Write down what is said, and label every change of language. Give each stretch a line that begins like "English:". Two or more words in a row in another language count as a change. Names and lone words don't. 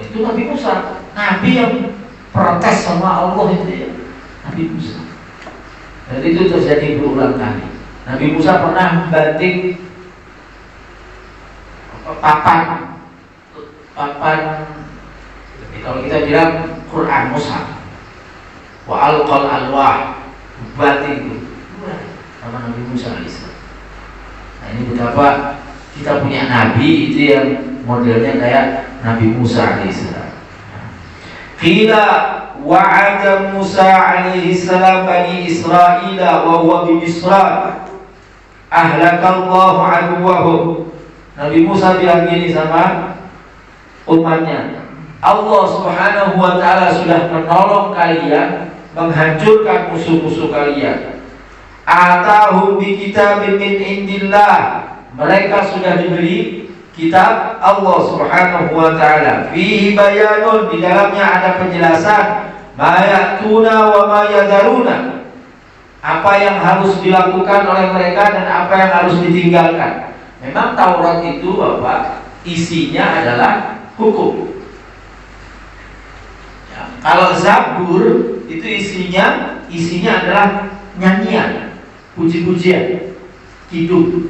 Indonesian: Itu Nabi Musa, Nabi yang protes sama Allah itu ya, Nabi Musa. Dan itu terjadi berulang kali. Nabi Musa pernah membanting papan kalau kita bilang Quran mushaf,
Arabic: وألقى الألواح,
Indonesian: banting itu sama Nabi Musa alaihissalam. Nah ini betapa kita punya nabi itu yang modelnya kayak Nabi Musa alaihissalam.
Arabic: قيل وعد موسى عليه السلام بني إسرائيل وهو بمصر أهلك الله عدوهم.
Indonesian: Nabi Musa bilang gini sama umatnya, Allah
Arabic: سبحانه وتعالى
Indonesian: sudah menolong kalian menghancurkan musuh-musuh kalian.
Arabic: آتاهم بكتاب من عند الله.
Indonesian: Mereka sudah diberi kitab Allah
Arabic: سبحانه وتعالى. فيه بيان,
Indonesian: di dalamnya ada penjelasan
Arabic: ما يأتون وما يذرون.
Indonesian: Apa yang harus dilakukan oleh mereka dan apa yang harus ditinggalkan. Memang Taurat itu isinya adalah hukum. Ya, kalau Zabur itu isinya adalah nyanyian, puji-pujian, kidung.